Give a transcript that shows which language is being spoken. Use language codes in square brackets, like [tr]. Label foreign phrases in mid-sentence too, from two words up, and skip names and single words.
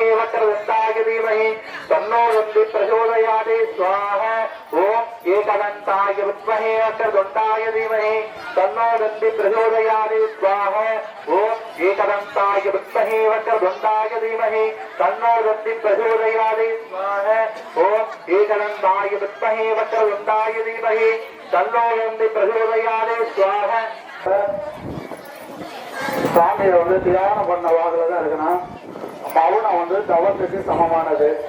[sa] वक्रतुण्डाय धीमहि तन्नो दण्डि प्रचोदयाते स्वाहा ओम एकदन्ताय विद्महे वक्रतुण्डाय धीमहि तन्नो दण्डि प्रचोदयाते स्वाहा ओम एकदन्ताय विद्महे वक्रतुण्डाय धीमहि तन्नो दण्डि प्रचोदयाते स्वाहा ओम एकदन्ताय विद्महे वक्रतुण्डाय धीमहि तन्नो दण्डि प्रचोदयाते स्वाहा [ta] சாமியை தியானம் பண்ண வாக்குல தான் இருக்கணும். மௌனம் தவத்துக்கு சமமானது.